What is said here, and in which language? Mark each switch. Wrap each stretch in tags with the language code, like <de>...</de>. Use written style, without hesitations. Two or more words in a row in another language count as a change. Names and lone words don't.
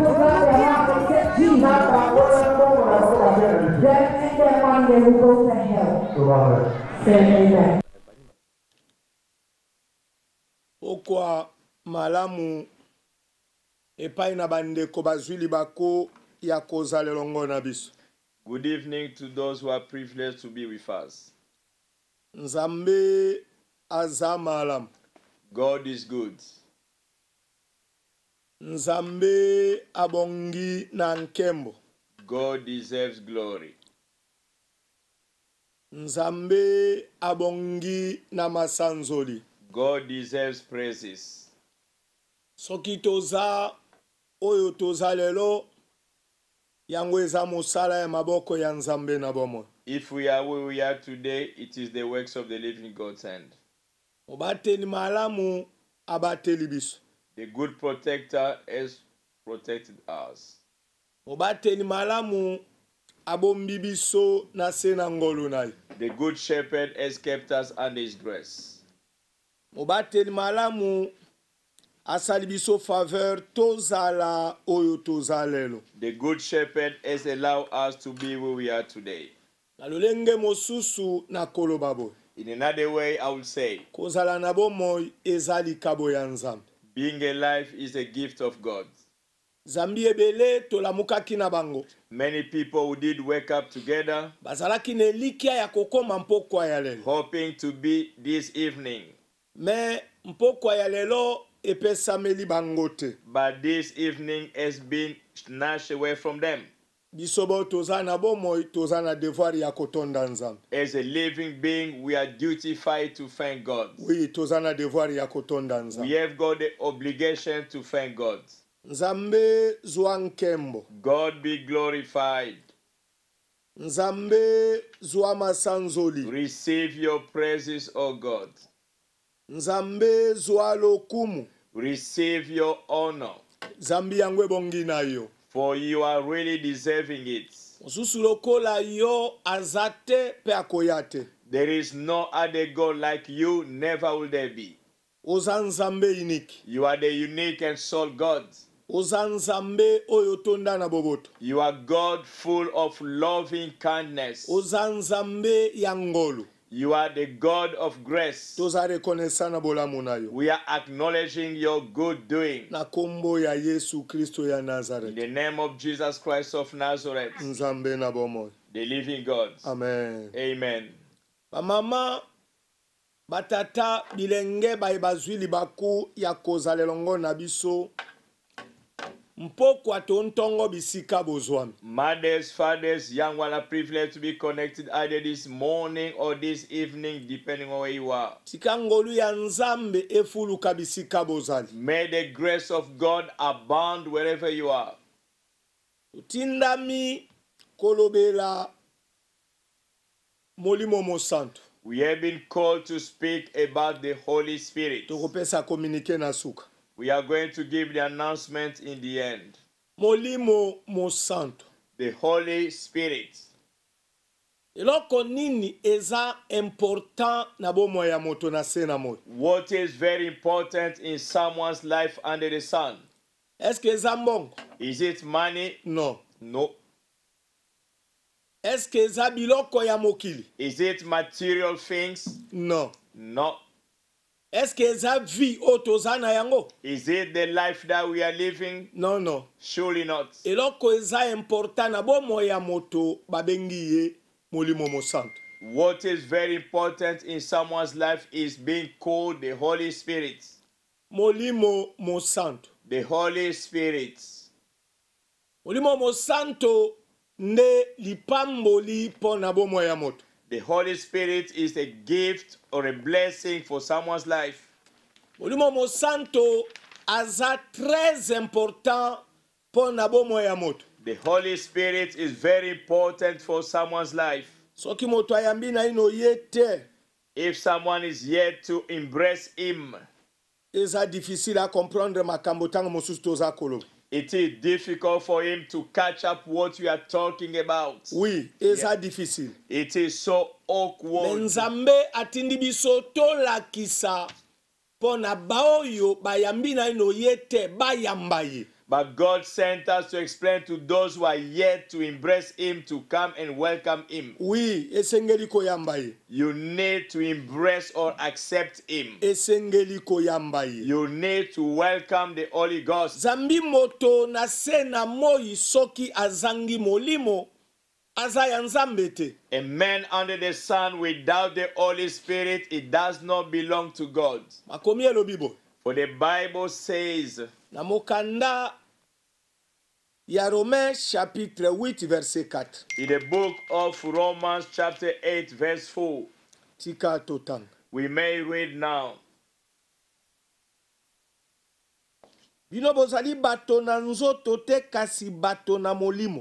<ln>okwa malamu epai na bandeko bazwili bako ya kozala elongo na biso.</ln> <en>Good evening to those who are privileged to be with us.</en> <ln>Nzambe aza malamu.</ln> <en>God is good.</en> <ln>Nzambe abongi na nkembo.</ln> <en>God deserves glory.</en> <ln>Nzambe abongi na masanzoli.</ln> <en>God deserves praises.</en> <ln>Soki toza oyo toza lelo yango eza mosala ya maboko ya Nzambe na bomo.</ln> <en>If we are where we are today, it is the works of the living God's hand.</en> <ln>Obateli malamu abateli biso.</ln> <en>The good protector has protected us.</en> <ln>Obateli malamu abombi biso na sena ngolu nayi.</ln> <en>The good shepherd has kept us under his grace.</en> <ln>Obateli malamu asali biso faveur tozala oyo tozalelo.</ln> <en>The good shepherd has allowed us to be where we are today.</en> <ln>Nalolenge mosusu na kolobabo.</ln> <en>In another way, I will say,</en> <ln>kozala na bomoi ezali kabo ya Nzambe.</ln> <en>Being alive is a gift of God.</en> <ln>Zambi ebele tolamukaki na bango.</ln> <en>Many people who did wake up together,</en> <ln>bazalaki na elikia ya kokoma mpokwa ya lelo,</ln> <en>hoping to be this evening.</en> <ln>Me mpokwa ya lelo epesameli bango te.</ln> <en>But this evening has been snatched away from them.</en> <ln>Bisobo tozana bomoi tozana devoir ya kotonda Nzambe.</ln> <en>As a living being, we are duty-fied to thank God.</en> <ln>Oui, tozana devoir ya kotonda Nzambe.</ln> <en>We have got the obligation to thank God.</en> <ln>Nzambe zwa nkembo.</ln> <en>God be glorified.</en> <ln>Nzambe zwa masanzoli.</ln> <en>Receive your praises, O God.</en> <ln>Nzambe zwa lokumu.</ln> <en>Receive your honor.</en> <ln>Zambi yangwe bongi na yo.</ln> <en>For you are really deserving it.</en> <ln>Osusu lokola yo azate pe akoyate.</ln> <en>There is no other God like you, never will there be.</en> <ln>Oza Nzambe unique.</ln> <en>You are the unique and sole God.</en> <ln>Oza Nzambe oyo tonda na boboto.</ln> <en>You are God full of loving kindness.</en> <ln>Oza Nzambe ya ngolu.</ln> <en>You are the God of grace.</en> <ln>Toza rekonesa na bolamu na yo.</ln> <en>We are acknowledging your good doing.</en> <ln>Na kombo ya Yesu Kristo ya Nazareth.</ln> <en>In the name of Jesus Christ of Nazareth.</en> <ln>Nzambe na bomo.</ln> <en>The living God.</en> <ln>Amen.</ln> <en>Amen.</en> <ln>Bamama batata bilenge baibazwili baku ya kozalelongo na biso. Mpokwa tontongo bisika bozwami.</ln> <en>Mothers, fathers, young one are privileged to be connected either this morning or this evening, depending on where you are.</en> <ln>Tikangolu ya Nzambe efuluka bisika bozali.</ln> <en>May the grace of God abound wherever you are.</en> <ln>Utindami kolobela molimo mosanto.</ln> <en>We have been called to speak about the Holy Spirit.</en> <ln>Tokopesa communique na suka.</ln> <en>We are going to give the announcement in the end.</en> <ln>Molimo Mosanto.</ln> <en>The Holy Spirit.</en> <ln>Eloko nini eza important na bomo ya moto na se na moyo?</ln> <en>What is very important in someone's life under the sun?</en> <fr>Est-ce que</fr> <ln>eza mbongo?</ln> <en>Is it money?</en> <ln>Non.</ln> <en>No.</en> <fr>Est-ce que</fr> <ln>eza biloko ya mokili?</ln> <en>Is it material things?</en> <ln>Non.</ln> <en>No.</en> <fr>Est-ce que</fr> <ln>eza vie otoza na yango?</ln> <en>Is it the life that we are living?</en> <fr>Non, non.</fr> <en>Surely not.</en> <ln>Eloko eza important na bomo ya moto babengi ye Molimo Mosanto.</ln> <en>What is very important in someone's life is being called the Holy Spirit.</en> <ln>Molimo Mosanto.</ln> <en>The Holy Spirit.</en> <ln>Molimo Mosanto nde lipamboli po na bomo ya moto.</ln> <en>The Holy Spirit is a gift or a blessing for someone's life.</en> <ln>Molimo Mosanto aza</ln> <fr>très important</fr> <ln>po na bomo ya moto.</ln> <en>The Holy Spirit is very important for someone's life.</en> <ln>Soki moto ayambi na ino yete,</ln> <en>If someone is yet to embrace Him,</en> <ln>eza</ln> <fr>difficile à comprendre</fr> <ln>makambo tango mosusu toza koloba.</ln> <en>it is difficult for him to catch up what we are talking about.</en> <ln>Oui, eza difficile.</ln> <en>It is so awkward.</en> <ln>Nzambe atindi biso tolakisa po na baoyo bayambi na ino yete bayamba ye.</ln> <en>But God sent us to explain to those who are yet to embrace Him to come and welcome Him.</en> <ln>Oui, esengeli koyamba ye.</ln> <en>You need to embrace or accept Him.</en> <ln>Esengeli koyamba ye.</ln> <en>You need to welcome the Holy Ghost.</en> <ln>Zambi moto na se na moi soki azangi molimo aza ya nzambe te.</ln> <en>A man under the sun without the Holy Spirit, it does not belong to God.</en> <ln>Makomi elobi bo.</ln> <en>For the Bible says,</en> <ln>Na mokanda ya Romains</ln> <fr>chapitre 8 verset 4.</fr> <en>in the book of Romans chapter 8 verse 4,</en> <ln>Tika totang.</ln> <en>we may read now.</en> <ln>Bino bozali bato na nzoto te kasi bato na molimo.</ln>